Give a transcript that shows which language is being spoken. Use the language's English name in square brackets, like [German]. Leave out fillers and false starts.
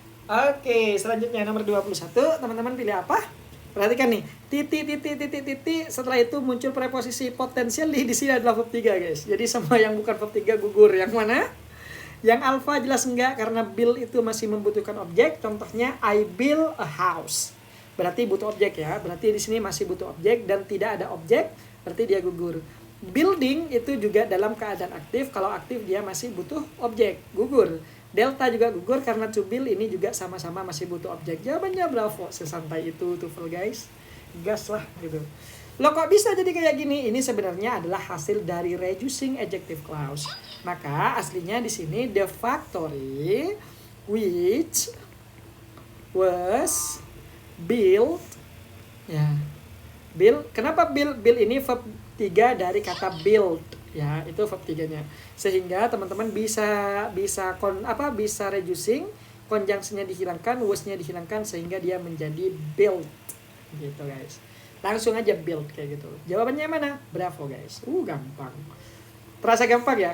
[Indonesian] Oke, selanjutnya nomor 21, teman-teman pilih apa? Perhatikan nih, titik, setelah itu muncul preposisi potentially di sini adalah verb 3, guys. Jadi semua yang bukan verb 3 gugur. Yang mana? Yang alpha jelas enggak karena build itu masih membutuhkan objek. Contohnya [English] I build a house. [Indonesian] Berarti butuh objek ya. Berarti di sini masih butuh objek dan tidak ada objek, berarti dia gugur. Building itu juga dalam keadaan aktif. Kalau aktif dia masih butuh objek, gugur. Delta juga gugur karena to build ini juga sama-sama masih butuh objek. Jawabannya bravo, sesantai itu TOEFL, guys. Gas lah gitu. Loh kok bisa jadi kayak gini? Ini sebenarnya adalah hasil dari reducing adjective clause. Maka aslinya di sini [English] the factory which was built [Indonesian] ya. Build, kenapa build? Build ini verb 3 dari kata build ya, itu verb 3-nya. Sehingga teman-teman bisa reducing, conjunction-nya dihilangkan, was-nya dihilangkan sehingga dia menjadi build. Gitu, guys. Langsung aja build kayak gitu. Jawabannya mana? Bravo, guys. Gampang. Terasa gampang ya?